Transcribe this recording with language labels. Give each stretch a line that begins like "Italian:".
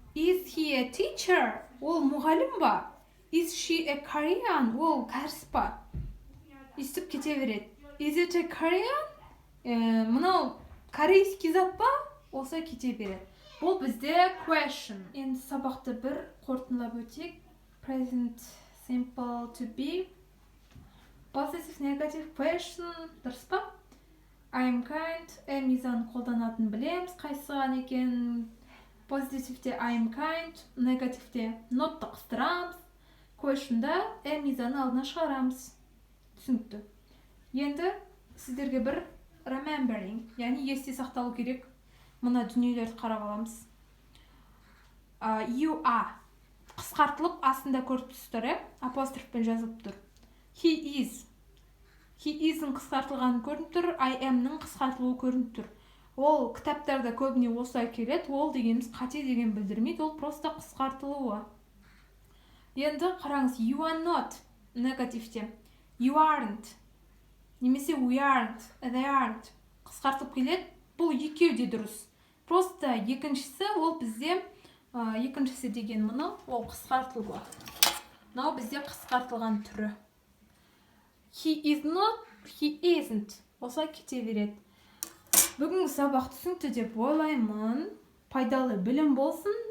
English: Is he a teacher?
Kazakh: Ол мұғалім ба?
English: Is she a Korean?
Kazakh: Ол кәріс па? Естіп кете береді.
English: Is it a Korean?
Kazakh: Мынау корейский зат па? Осылай кете береді. Бұл бізде question. Енді сабақты бір қорытындылап өтейік.
English: Present simple to be. Positive, negative, question.
Kazakh: Дұрыс па?
English: I am kind.
Kazakh: Am is-ын қолданатын білеміз. Қайсыған екен? Positivте
English: I am kind.
Kazakh: Negativте нотты қыстырамыз. Questionда am is-ын алдына шығарамыз. Түсінікті. Енді сіздерге бір remembering, яғни есте сақталу керек. Мына дүниелерді қарап аламыз. You are қысқартылып астында көріп тұрсыздар, апострофпен жазылып тұр.
English: He is.
Kazakh: He is-ін қысқартылғаны көрініп тұр, I am-ның қысқартылуы көрініп тұр. Ол кітаптарда көбіне осылай келеді. Ол дегеніміз қате деген білдірмейді, ол просто қысқартылуы. Енді қараңыз,
English: you are not
Kazakh: негативте.
English: You aren't. Немесе we aren't, they aren't.
Kazakh: Қысқартылып келеді. Бұл екеу де дұрыс. Просто екіншісі, ол бізде екіншісі деген мұны, ол қысқартылуы. Мынау бізде қысқартылған түрі.
English: He is not, he isn't.
Kazakh: Осылай кете береді. Бүгінгі сабақ түсінікті деп ойлаймын. Пайдалы білім болсын.